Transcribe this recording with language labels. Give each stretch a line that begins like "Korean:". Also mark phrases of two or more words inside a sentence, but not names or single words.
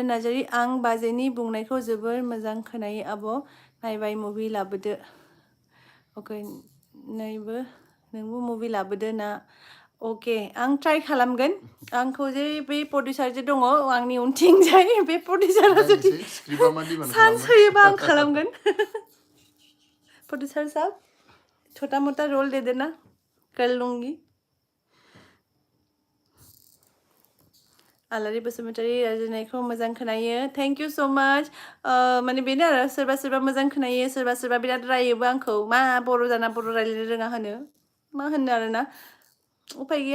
Bodo: नार्जारी आं बाजैनि बुंनायखौ जोबोर मोजां खोनायो आब' नायबाय मुभि लाबोदो अके नोंबो मुभि लाबोदो ना अके आं ट्राइ खालामगोन आंखौ जे बे प्रडिउसार जे दङ आंनि उनथिंजाय बे प्रडिउसारा जुदि चान्स होयोबा आं खालामगोन
Hindi: प्रोड्यूसर साहब छोटा मोटा रोल दे देना कर लूँगी
Bodo: आलारि बसुमतारी रायज्लायनायखौ मोजां खोनायो
English: thank you so much
Bodo: माने बेनो आरो सोरबा मोजां खोनायो सोरबा बिराद रायोबो आंखौ मा बर' जाना बर' रायज्लायनो रोङा होनो मा होनो आरोना उफाय गैया